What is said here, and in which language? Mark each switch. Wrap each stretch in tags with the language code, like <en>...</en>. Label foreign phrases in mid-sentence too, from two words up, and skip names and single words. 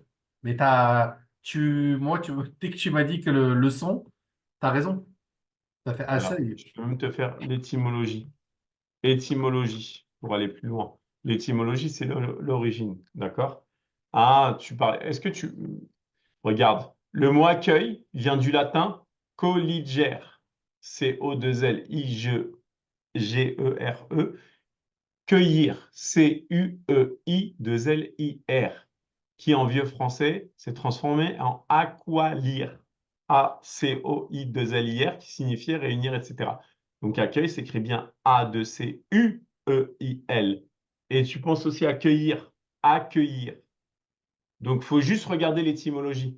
<fr>Mais dès que tu m'as dit que le son, tu as raison. Ça fait Voilà. assez. Je peux même te faire l'étymologie. Étymologie, pour aller plus loin. L'étymologie, c'est l'origine, d'accord? Ah, tu parles. Est-ce que tu... Regarde, le mot accueil vient du latin colligere. C-O-2-L-I-G-E-R-E. Cueillir, C-U-E-I-2-L-I-R, qui en vieux français s'est transformé en aqualir, A-C-O-I-2-L-I-R, qui signifiait réunir, etc. Donc accueil s'écrit bien A-2-C-U-E-I-L. Et tu penses aussi à cueillir, accueillir. Donc il faut juste regarder l'étymologie.</fr>